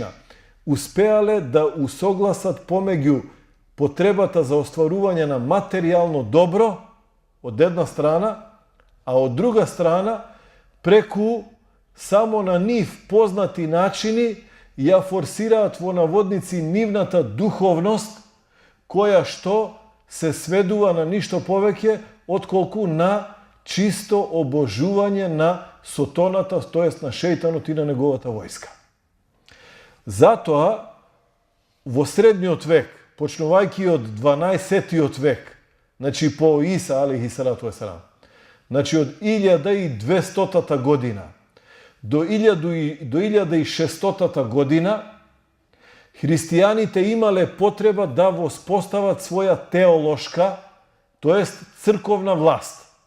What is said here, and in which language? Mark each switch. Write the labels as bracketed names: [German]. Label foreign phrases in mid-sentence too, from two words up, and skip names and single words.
[Macedonian] Успеале да усогласат помеѓу потребата за остварување на материјално добро, од една страна, а од друга страна, преку само на нив познати начини, ја форсираат во наводници нивната духовност, која што се сведува на ништо повеќе, отколку на чисто обожување на сотоната, тоест на шејтанот и на неговата војска. Затоа, во средниот век, почнувајќи од 12-тиот век, значи по Иса, [Arabic] عليه الصلاة والسلام, [Macedonian] значи од 1200-та година до 1600-та година, христијаните имале потреба да воспостават своја теолошка, тоест црковна власт.